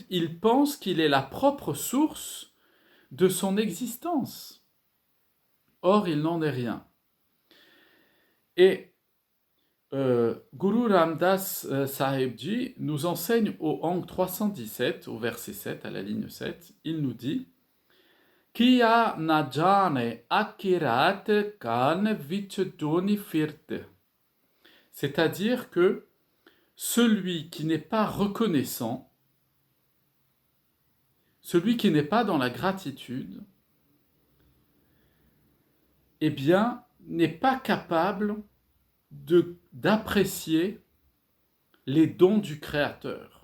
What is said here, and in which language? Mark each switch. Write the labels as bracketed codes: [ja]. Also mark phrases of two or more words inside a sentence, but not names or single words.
[fr] Il pense qu'il est la propre source de son existence. Or, il n'en est rien. Et Guru Ramdas Sahib Ji nous enseigne au Ang 317, au verset 7, à la ligne 7, il nous dit [pa] ਕੀਆ ਨ ਜਾਣੈ ਅਕਿਰਤ ਕਣ ਵਿਚ ਦੋਨੀ ਫਿਰਤੇ. [fr] C'est-à-dire que celui qui n'est pas reconnaissant, celui qui n'est pas dans la gratitude, eh bien, n'est pas capable d'apprécier les dons du Créateur.